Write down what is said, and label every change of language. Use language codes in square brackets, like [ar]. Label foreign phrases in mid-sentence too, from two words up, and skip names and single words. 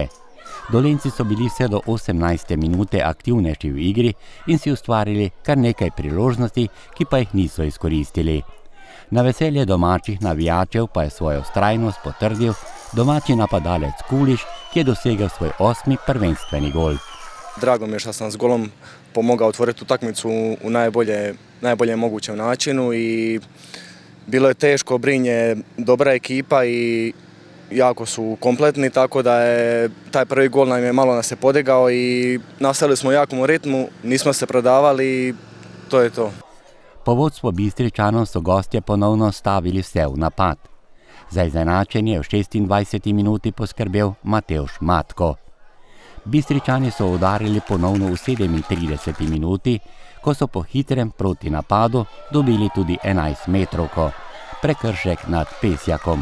[sl] Dolenjci so bili vse do 18. minute aktivnejši v igri in si ustvarili kar nekaj priložnosti, ki pa jih niso izkoristili. Na veselje domačih navijačev pa je svojo vztrajnost potrdil domači napadalec Kuliš, ki je dosegel svoj 8. prvenstveni gol. [hr] Drago mi je što sam s golom pomogao otvoriti utakmicu u najboljem mogućem načinu i bilo je teško, Brinje dobra ekipa i jako su kompletni, tako da je taj prvi gol nas je podigao i nastavili smo u jakom ritmu, nismo se prodavali i to je to. [sl] Po vodstvu Bistričanov so gostje ponovno stavili vse v napad. Za izenačenje v 26. minuti poskrbel Matevž Matko. Bistričani so udarili ponovno v 37. minuti, ko so po hitrem protinapadu dobili tudi 11-metrovko, prekršek nad Pesjakom.